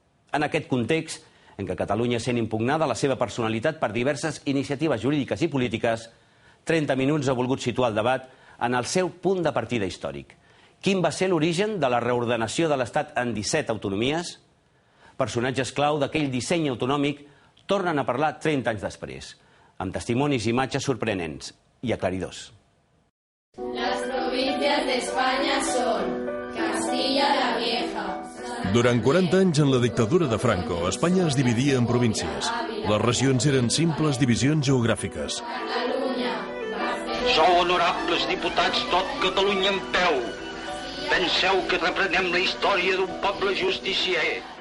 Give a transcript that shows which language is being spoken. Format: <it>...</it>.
<ca>En aquest context, en què Catalunya sent impugnada la seva personalitat per diverses iniciatives jurídiques i polítiques, 30 minuts ha volgut situar el debat en el seu punt de partida històric. Quin va ser l'origen de la reordenació de l'Estat en 17 autonomies? Personatges clau d'aquell disseny autonòmic tornen a parlar 30 anys després, amb testimonis i imatges sorprenents i aclaridors.</ca> <es>Las provincias de España son Castilla la Vieja.</es> <ca>Durant 40 anys en la dictadura de Franco, Espanya es dividia en províncies. Les regions eren simples divisions geogràfiques. Sou honorables diputats tot Catalunya en peu. Penseu que reprenem la història d'un poble justicier.</ca>